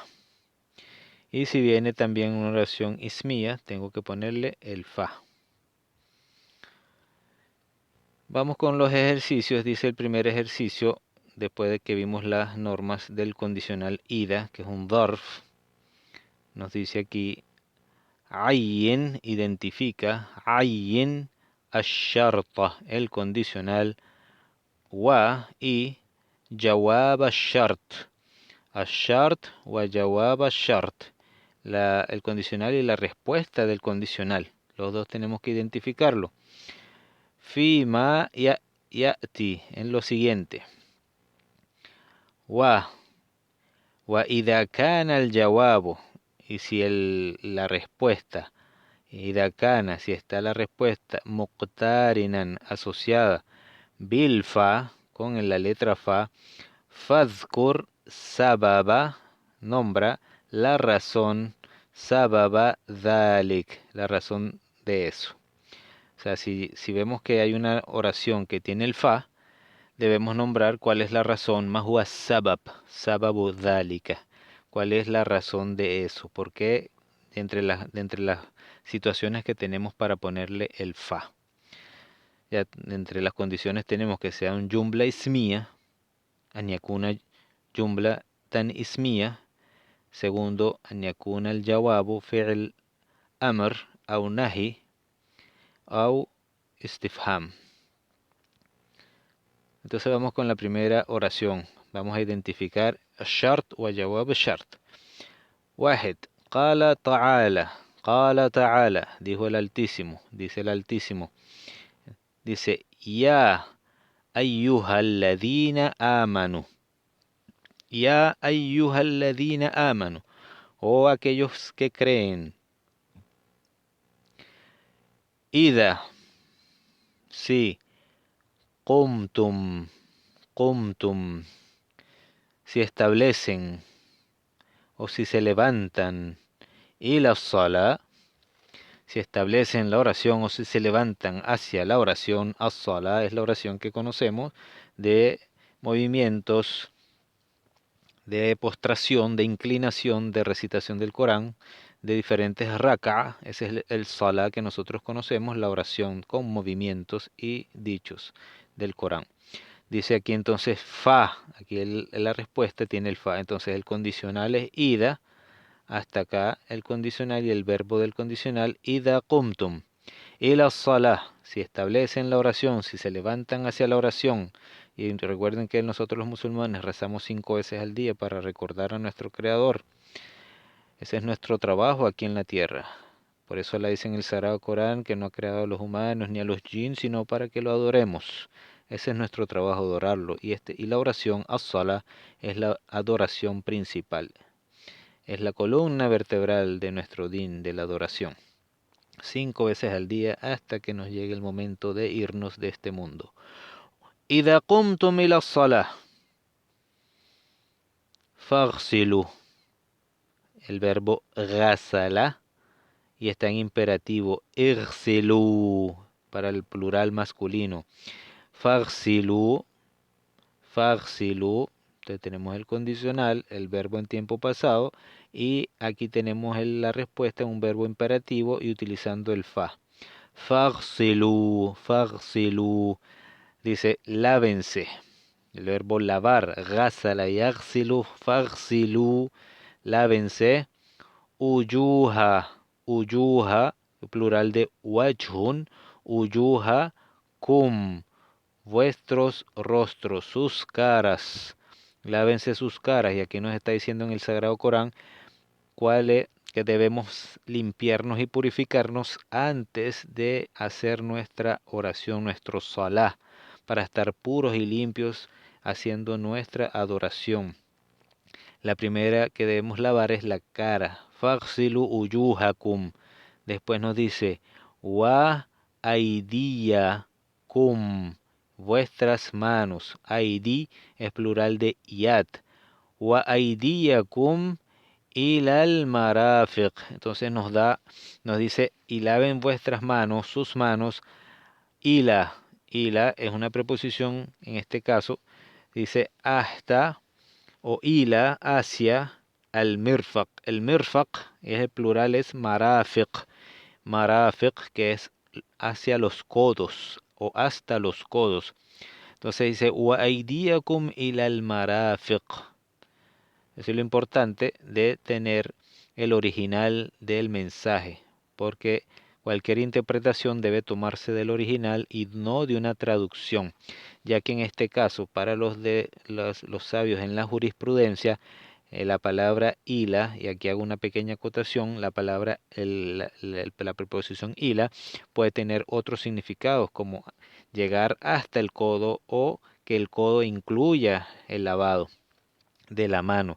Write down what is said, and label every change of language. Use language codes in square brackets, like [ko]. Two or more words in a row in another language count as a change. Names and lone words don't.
[es] Y si viene también una oración ismía, tengo que ponerle el fa. Vamos con los ejercicios. Dice el primer ejercicio, después de que vimos las normas del condicional ida, que es un dharf, nos dice aquí, ayyin identifica, [ar] عيّن الشرط, [es] el condicional, [ar] wa y جواب الشرط، الشرط وجواب الشرط, [es] el condicional y la respuesta del condicional. Los dos tenemos que identificarlo. [ar] فيما يأتي, [es] en lo siguiente. [ar] وإذا كان الجواب, [es] y si la respuesta, [ar] إذا كان, [es] si está la respuesta, muqtarinan, asociada, [ar] بالفاء, [es] con la letra fa, [ar] فاذكر سبب, [es] nombra la razón, [ar] سبب ذلك, [es] la razón de eso. O sea, si vemos que hay una oración que tiene el fa, debemos nombrar cuál es la razón, [ar] ما هو سبب, سبب ذلك, [es] cuál es la razón de eso, porque de entre las situaciones que tenemos para ponerle el fa. Ya, entre las condiciones tenemos que sea un [ar] جملة اسمية, أن يكون جملة اسمية. Segundo, أن يكون الجواب فعل أمر أو نهي أو استفهام. [es] Entonces vamos con la primera oración. Vamos a identificar [ar] الشرط وجواب الشرط. واحد قال تعالى قال تعالى [es] dijo el Altísimo, dice el Altísimo. [ar] Dice يا أيها الذين آمنوا يا أيها الذين آمنوا [es] oh aquellos que creen. إذا si [ar] قمتم قمتم [es] si establecen o si se levantan, y la sala, si establecen la oración o si se levantan hacia la oración, as-sala es la oración que conocemos de movimientos de postración, de inclinación, de recitación del Corán, de diferentes raka, ese es el sala que nosotros conocemos, la oración con movimientos y dichos del Corán. Dice aquí entonces fa, aquí la respuesta tiene el fa, entonces el condicional es ida, hasta acá el condicional y el verbo del condicional, [ar] إذا قمتم، إلى الصلاة, [es] si establecen la oración, si se levantan hacia la oración, y recuerden que nosotros los musulmanes rezamos 5 veces al día para recordar a nuestro Creador, ese es nuestro trabajo aquí en la tierra. Por eso la dice en el Sagrado Corán que no ha creado a los humanos ni a los jinn, sino para que lo adoremos. Ese es nuestro trabajo, adorarlo. Y la oración, as-sala, es la adoración principal. Es la columna vertebral de nuestro din, de la adoración. 5 veces al día hasta que nos llegue el momento de irnos de este mundo. [ar] إذا قمتم إلى الصلاة فاغسلوا. [es] El verbo غسل y está en imperativo. اغسلوا. para el plural masculino. [ar] فاغسلوا، فاغسلوا. [es] Entonces tenemos el condicional, el verbo en tiempo pasado, y aquí tenemos la respuesta en un verbo imperativo y utilizando el fa. [ar] فاغسلوا، فاغسلوا. [es] Dice lávense. El verbo lavar, [ar] غسل يغسل، فاغسلوا, [es] lávense. [ar] وجوه، وجوه, [es] plural de wajhun, [ar] وجوه، كم, [es] vuestros rostros, sus caras, lávense sus caras. Y aquí nos está diciendo en el Sagrado Corán cuál es que debemos limpiarnos y purificarnos antes de hacer nuestra oración, nuestro salah, para estar puros y limpios haciendo nuestra adoración. La primera que debemos lavar es la cara. [ar] فاغسلوا وجوهكم. [es] Después nos dice [ar] وأيديكم, [es] vuestras manos. Aidi es plural de yad. [ar] وأيديكم إلى المرافق. [es] Entonces nos dice y laven vuestras manos, sus manos. Ila. Ila es una preposición en este caso. Dice hasta o ila hacia [ar] المرفق. [es] El mirfaq es el plural, es marafiq. Marafiq, que es hacia los codos o hasta los codos. Entonces dice [ar] وأيديكم إلى المرافق. [es] Eso es lo importante de tener el original del mensaje, porque cualquier interpretación debe tomarse del original y no de una traducción, ya que en este caso, para los sabios en la jurisprudencia, la palabra ila, y aquí hago una pequeña acotación, la palabra, la preposición ila puede tener otros significados, como llegar hasta el codo o que el codo incluya el lavado de la mano.